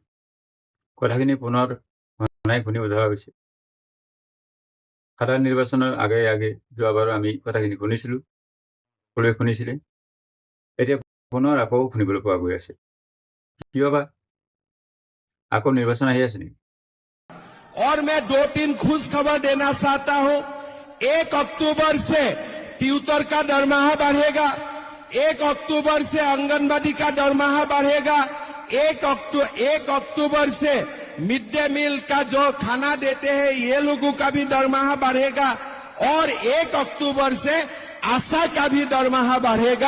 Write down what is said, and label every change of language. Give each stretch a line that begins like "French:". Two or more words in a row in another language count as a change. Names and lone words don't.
Assamese: কথাখিনি পুনৰ ঘনাই শুনিব ধৰা হৈছে। সাধাৰণ নিৰ্বাচনৰ আগে যোৱাবাৰো আমি কথাখিনি শুনিছিলোঁ, সকলোৱে শুনিছিলে। এতিয়া পুনৰ আকৌ শুনিবলৈ পোৱা গৈ আছে। কিয় বা? আকৌ নিৰ্বাচন আহি আছে নেকি?
Hindi: और मैं 2-3 खुश खबर देना चाहता हूं। 1 अक्टूबर से ट्यूटर का दरमाहा बढ़ेगा, 1 अक्टूबर से आंगनबाड़ी का दरमाहा बढ़ेगा, 1 अक्टूबर से
English: mid day meal
Hindi: का जो खाना देते हैं ये लोगों का भी दरमाहा बढ़ेगा और 1 अक्टूबर से आशा का भी दरमाहा बढ़ेगा।